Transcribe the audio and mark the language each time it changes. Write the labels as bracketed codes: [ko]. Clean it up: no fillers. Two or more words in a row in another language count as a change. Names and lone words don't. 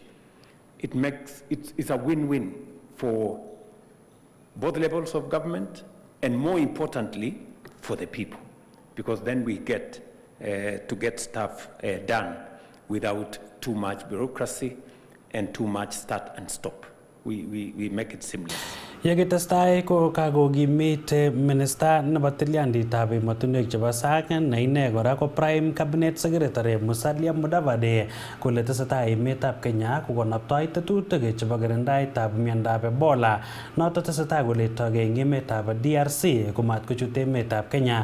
[en] It's a win-win for both levels of government, and more importantly, for the people, because then we get to get stuff done without too much bureaucracy and too much start and stop. We make it seamless. [kln] Yekitestai ko kakokimit Minister nebo tilyandit emotinwek chebo sang ne ine kora ko [en] Prime Cabinet Secretary [kln] Musalia Mudavadi kole tesetai emetab Kenya kokonoptoi tetutik chebo kirindaetab miondab Ebola noto tesetai koletogei eng emetab DRC komat kochut emetab Kenya.